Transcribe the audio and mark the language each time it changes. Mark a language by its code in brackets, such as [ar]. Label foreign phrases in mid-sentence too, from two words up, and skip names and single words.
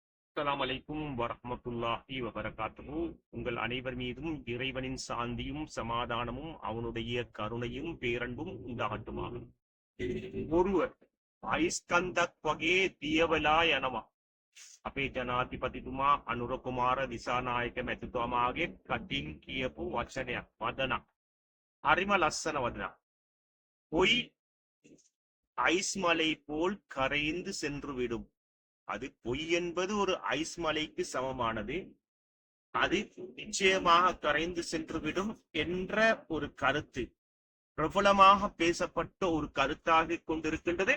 [ar] السلام عليكم ورحمة الله وبركاته. [ta] உங்கள் அனைவர் மீதும் இறைவனின் சாந்தியும் சமாதானமும் அவனுடைய கருணையும் பேரன்பும் உண்டாகட்டுமாக. ஒருவர் ஐஸ்கந்தக் [si] වගේ දියවලා යනවා. අපේ ජනාධිපතිතුමා අනුර කුමාර දිසානායක මැතිතුමාගේ කටින් කියපු වචනයක් වදනක්. හරිම ලස්සන වදනක්. [ta] பொய் ஐஸ் மலை போல் கரைந்து சென்று விடும். அது பொய் என்பது ஒரு ஐஸ் மலைக்கு சமமானது. அது நிச்சயமாக கரைந்து சென்றுவிடும் என்ற ஒரு கருத்து பிரபலமாக பேசப்பட்ட ஒரு கருத்தாக கொண்டிருக்கின்றது.